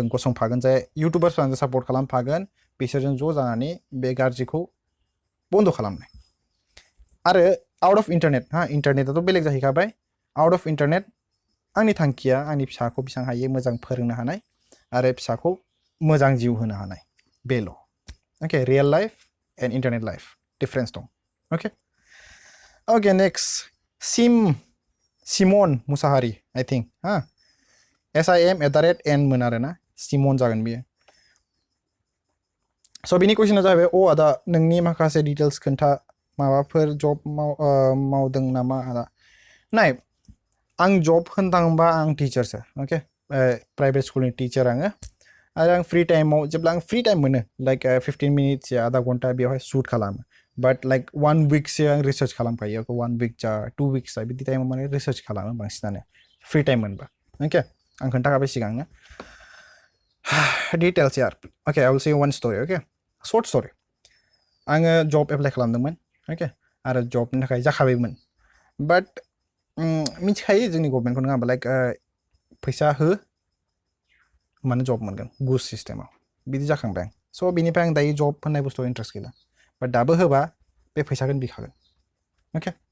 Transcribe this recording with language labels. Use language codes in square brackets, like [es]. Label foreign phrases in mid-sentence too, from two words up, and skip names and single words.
[brx] गसंफागोन जाय इउटुबार्सफोरा आंजों सापर्ट खालामफागोन बिसोरजों ज' जानानै बे गाज्रिखौ बन्द खालामनाय आरो [en] out of internet [brx] इन्टारनेटआथ' बेलेग जाहैखाबाय [en] out of internet [brx] आंनि थांखिया आंनि फिसाखौ बेसेबां हायो मोजां फोरोंनो हानाय आरो फिसाखौ मोजां जिउ होनो हानाय बेल' [en] okay real life and internet life difference [brx] दं [en] okay next [brx] सिमन मुसाहारि [en] I think [brx] SIM@n मोन आरोना सिमन जागोन बियो स' बिनि कुइसना जाहैबाय आदा नोंनि माखासे डिटेल्स खोन्था माबाफोर जब मावदों नामा आदा नाय आं जब होननो थाङोबा आं टिचारसो [en] okay private [brx] स्कुलनि टिचार आङो आरो आं फ्रि टाइमाव जेब्ला आं [en] free time [brx] मोनो [en] like 15 minutes [brx] या आधा घन्टा बेवहाय शुट खालामो [en] but like [brx] 1 विकसो आं रिसार्च खालामखायो 1 विक जा 2 विक्स जा बिदि टाइमाव माने रिसार्च खालामो बांसिनानो [en] free time [brx] मोनबा ओके आं खोन्थाखाबाय सिगांनो डिटेल्स यार ओके [en] I will say one story okay short story [brx] आङो जब एप्लाइ खालामदोंमोन ओके आरो जबनि थाखाय जाखाबायमोन बाट मिथिखायो जोंनि गभर्नमेन्टखौ नङा होमबा लाइक फैसा हो माने जब मोनगोन गुस सिस्टेमाव बिदि जाखांबाय आं स' बिनिफ्राय आं दायो जब होननाय बुस्थुआव इन्ट्रेस्ट गैला बाट दाबो होबा बे फैसाखौनो बिखागोन ओके